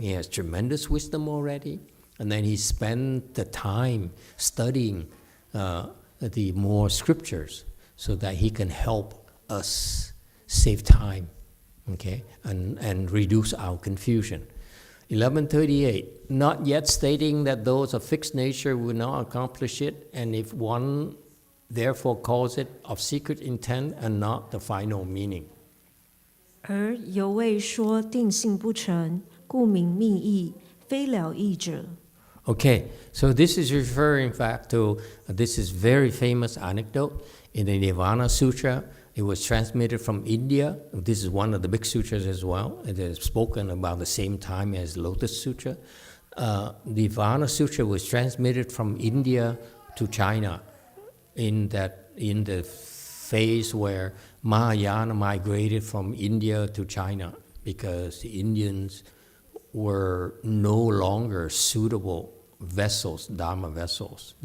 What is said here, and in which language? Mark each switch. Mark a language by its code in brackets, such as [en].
[en] He has tremendous wisdom already. And then he spent the time studying the more scriptures so that he can help us save time, okay, and reduce our confusion. 1138, not yet stating that those of fixed nature will not accomplish it, and if one therefore calls it of secret intent and not the final meaning. [zh] 而犹未说定性不成，故名密意，非了义者。 [en] Okay, so this is referring back to this is very famous anecdote in the Nirvana Sutra. It was transmitted from India. This is one of the big sutras as well. It is spoken about the same time as Lotus Sutra. Nirvana Sutra was transmitted from India to China in the phase where Mahayana migrated from India to China because the Indians were no longer suitable vessels, Dharma vessels.